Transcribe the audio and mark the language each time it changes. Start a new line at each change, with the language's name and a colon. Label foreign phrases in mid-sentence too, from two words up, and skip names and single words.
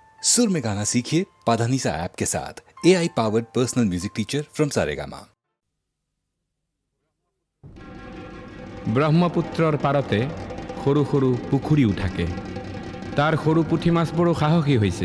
Hindi: सुर में गाना सीखिए पाधानीसा ऐप के साथ।
English: AI powered personal music teacher from
Hindi: सारेगामा।
Assamese: ব্ৰহ্মপুত্ৰৰ পাৰতে সৰু সৰু পুখুৰীও থাকে। তাৰ সৰু পুঠি মাছ বৰ সাহসী হৈছে।